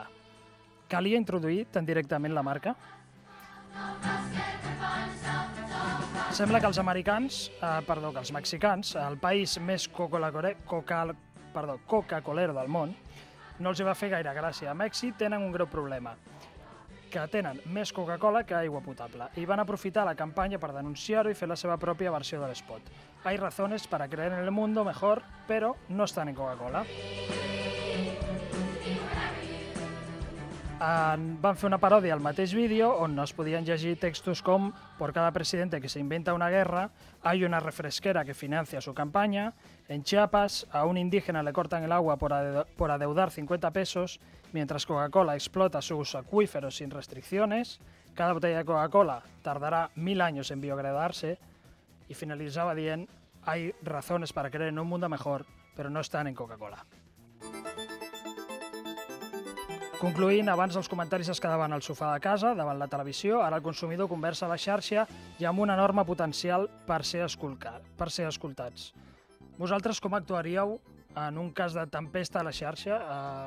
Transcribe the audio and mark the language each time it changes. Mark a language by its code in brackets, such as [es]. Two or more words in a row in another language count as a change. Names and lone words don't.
[ca] Calia introduir tan directament la marca? Sembla que els mexicans, el país més coca-colero del món, no els hi va fer gaire gràcia. A Mèxic tenen un greu problema, que tenen més Coca-Cola que aigua potable, i van aprofitar la campanya per denunciar-ho i fer la seva pròpia versió de l'espot. [es] Hay razones para creer en el mundo mejor, pero no están en Coca-Cola. [ca] Van fer una paròdia al mateix vídeo on es podien llegir textos com: [es] por cada presidente que se inventa una guerra, hay una refresquera que financia su campaña, en Chiapas a un indígena le cortan el agua por adeudar 50 pesos, mientras Coca-Cola explota sus acuíferos sin restricciones, cada botella de Coca-Cola tardará 1000 años en biodegradarse, y [ca] finalitzava dient: [es] hay razones para creer en un mundo mejor, pero no están en Coca-Cola. [ca] Concloent, abans els comentaris es quedaven al sofà de casa, davant la televisió, ara el consumidor conversa a la xarxa i amb un enorme potencial per ser escoltats. Vosaltres com actuaríeu en un cas de tempesta a la xarxa?